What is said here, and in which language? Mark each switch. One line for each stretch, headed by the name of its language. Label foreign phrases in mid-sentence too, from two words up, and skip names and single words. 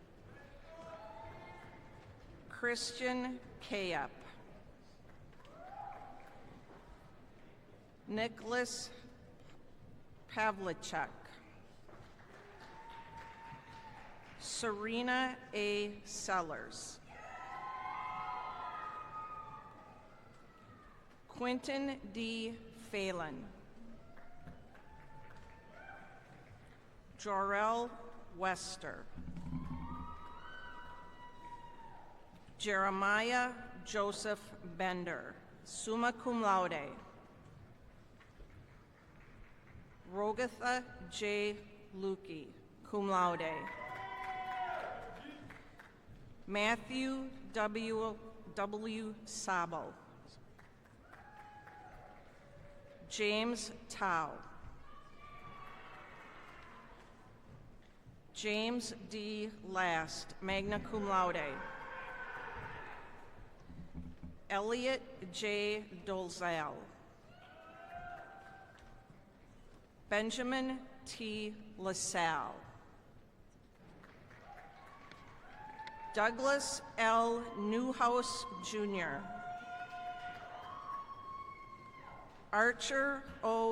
English: Christian Kayap. Nicholas Pavlicek. Serena A. Sellers. Quentin D. Phelan. Jorel Wester. Jeremiah Joseph Bender,
Latin: summa cum laude.
English: Rogatha J. Lukey,
Latin: cum laude.
English: Matthew W. Sabo. James Tao. James D. Last,
Latin: magna cum laude.
English: Elliot J. Dolzal. Benjamin T. LaSalle. Douglas L. Newhouse, Jr. Archer O.